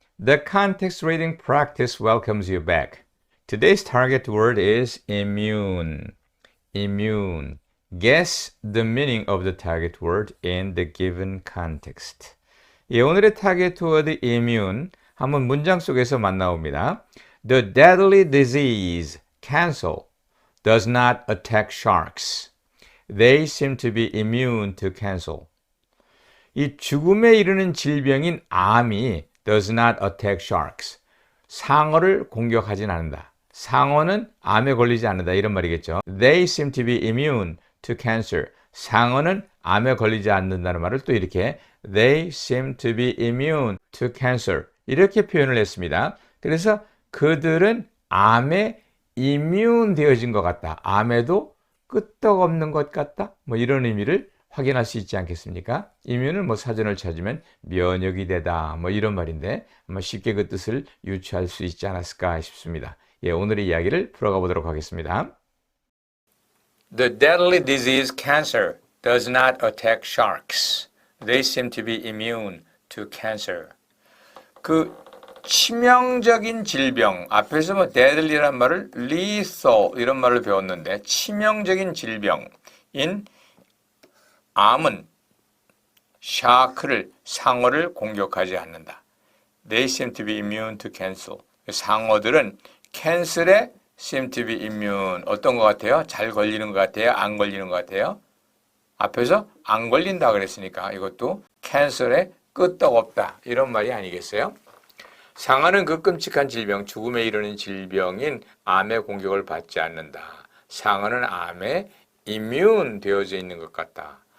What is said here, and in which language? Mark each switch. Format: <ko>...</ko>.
<en>The context reading practice welcomes you back. Today's target word is immune. Immune. Guess the meaning of the target word in the given context.</en> <ko>오늘의 target word immune 한번 문장 속에서 만나옵니다.</ko> <en>The deadly disease, cancer, does not attack sharks. They seem to be immune to cancer.</en> <ko>이 죽음에 이르는 질병인 암이</ko> <en>does not attack sharks.</en> <ko>상어를 공격하진 않는다. 상어는 암에 걸리지 않는다. 이런 말이겠죠.</ko> <en>They seem to be immune to cancer.</en> <ko>상어는 암에 걸리지 않는다는 말을 또 이렇게</ko> <en>They seem to be immune to cancer.</en> <ko>이렇게 표현을 했습니다. 그래서 그들은 암에 immune 되어진 것 같다. 암에도 끄떡없는 것 같다. 뭐 이런 의미를 확인할 수 있지 않겠습니까? immune은 사전을 찾으면 면역이 되다 이런 말인데 아마 쉽게 그 뜻을 유추할 수 있지 않았을까 싶습니다. 오늘의 이야기를 풀어가 보도록 하겠습니다.</ko> <en>The deadly disease cancer does not attack sharks. They seem to be immune to cancer.</en> <ko>그 치명적인 질병, 앞에서 deadly란 말을 lethal 이런 말을 배웠는데 치명적인 질병인 암은 샤크를, 상어를 공격하지 않는다.</ko> <en>They seem to be immune to cancer.</en> <ko>상어들은 캔슬에</ko> <en>seem to be immune.</en> <ko>어떤 것 같아요? 잘 걸리는 것 같아요? 안 걸리는 것 같아요? 앞에서 안 걸린다 그랬으니까 이것도 캔슬에 끄떡없다. 이런 말이 아니겠어요? 상어는 그 끔찍한 질병, 죽음에 이르는 질병인 암의 공격을 받지 않는다. 상어는 암에 immune 되어져 있는 것 같다.</ko>